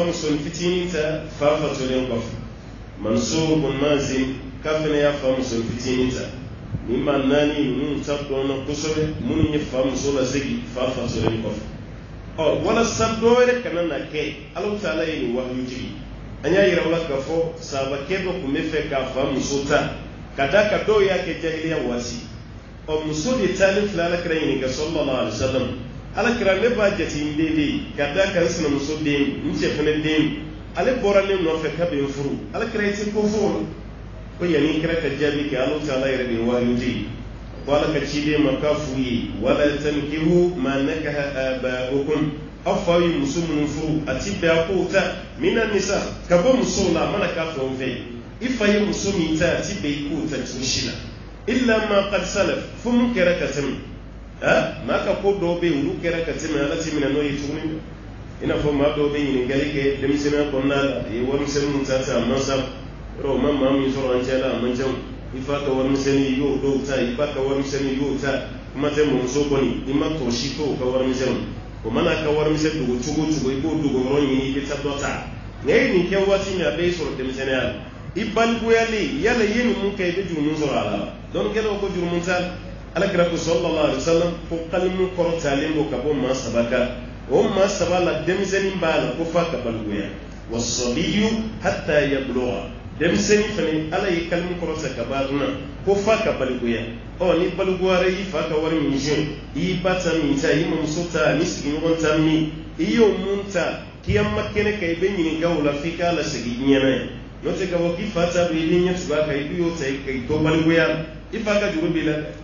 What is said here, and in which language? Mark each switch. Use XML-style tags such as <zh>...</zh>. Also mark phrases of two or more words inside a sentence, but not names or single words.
<bm>musoni fitinin ta fa fatulen kɔfɛ Mansur bun Mazin k'a fana y'a fa musoni fitinin ta ni maa 4 ninnu ta dɔnna kosɛbɛ minnu ye fa muso lasegi fa fatulen kɔfɛ walasa dɔ wɛrɛ kana na kɛ Alahu Taala ye nin wahyu jigi an y'a yira o la k'a fɔ sahabakɛ dɔ tun bɛ fɛ k'a fa muso ta ka da ka dɔw y'a kɛ jahiliya waati muso de taalen filɛ Alakira ɲininka</bm> <ar>صلى الله عليه وسلم</ar> <bm>Alakira ne b'a jate n den de ye ka da ka n sinamuso den n cɛ fana den ale bɔra ne nɔfɛ k'a bɛ n furu Alakira i tɛ ko fɔ o la ko yanni kira ka jaabi kɛ Alahu Taala yɛrɛ de ye wahyu jigi ko Ala ka ciden ma k'a f'u ye</bm> <ar>ولا تنكحوا ما نكح آباؤكم</ar> <bm>aw fa ye muso minnu furu a ti bɛn a kow ta</bm> <ar>من النساء</ar> <bm>ka bɔ musow la a mana k'a fɛn o fɛn i fa ye muso min ta a ti bɛn i kow ta cogo si la</bm> <ar>إلا ما قد سلف</ar> <bm>fo mun kɛra ka tɛmɛ maa ka ko dɔw bɛ yen olu kɛra ka tɛmɛ Ala ti minɛ n'o ye tuguni i n'a fɔ maa dɔw bɛ ɲininkali kɛ denmisɛnninya kɔnɔna la a ye warimisɛnnin min ta a mansa yɔrɔ o ma maa min sɔrɔ an cɛ la a man ca i fa ka warimisɛnnin i y'o dɔw ta i ba ka warimisɛnnin i y'o ta kuma tɛ mɔmuso kɔni i ma tɔ si to o ka warimisɛnnin o mana ka warimisɛn dogo cogo o cogo i b'o dogo yɔrɔ ɲini i bɛ taa dɔ ta nka e nin kɛ waati min a bɛ sɔrɔ denmisɛnninya la i balikuyali yala i ye nin mun kɛ i bɛ jurumu sɔrɔ a la dɔnnikɛlaw ko jurumu t'a la Alakira ko</bm> <ar>صلى الله عليه وسلم</ar> <bm>ko kalimu kɔrɔtalen don ka bɔ maa 3 kan o maa 3 la denmisɛnnin b'a la ko f'a ka balikuya</bm> <ar>والصبي حتى يبلغ</ar> <bm>denmisɛnnin fana Ala ye kalimu kɔrɔta ka b'a kunna ko f'a ka balikuya ni balikuyara i fa ka wari min jɛn i ba ta min ta i mamuso ta ni sigiɲɔgɔn ta min i y'o mun ta kiyama kɛnɛ kan i bɛ ɲininka o la f'i k'a lasegi i ɲɛna ye n'o tɛ k'a fɔ k'i fa ta bɛ i den ɲɛ tugu a kan i bɛ y'o ta i to balikuya i fa ka juru b'i la</bm>